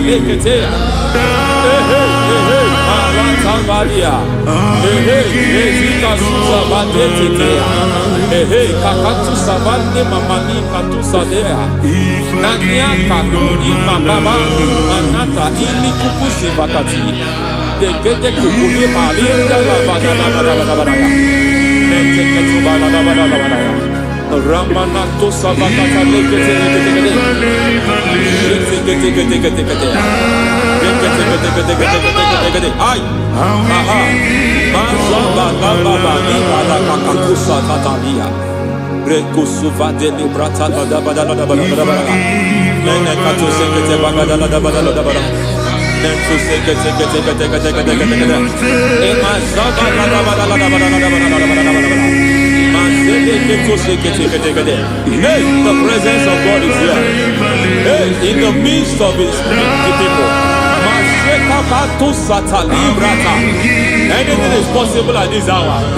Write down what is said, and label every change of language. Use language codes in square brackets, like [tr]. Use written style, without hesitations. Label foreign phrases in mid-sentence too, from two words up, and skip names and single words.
[en] Hey, Kasuza Badetea. Hey, Kakatu Savane Mamani Katusadea. Nania Kakuri Mababa Manata Ili Kupusi Bakati. De Gete Kukuli Malinda Labada. Ramanato Savakata Legate. Ay, aha, Mazaba Baba Nibala Kakakusa Tatalia, Rekusuva de Librata Badabada, Nene Katu Sekete Bagada, Nentu Sekete, Emazaba Hey, the presence of God is here. Hey, in the midst of his people. Anything is possible at this hour.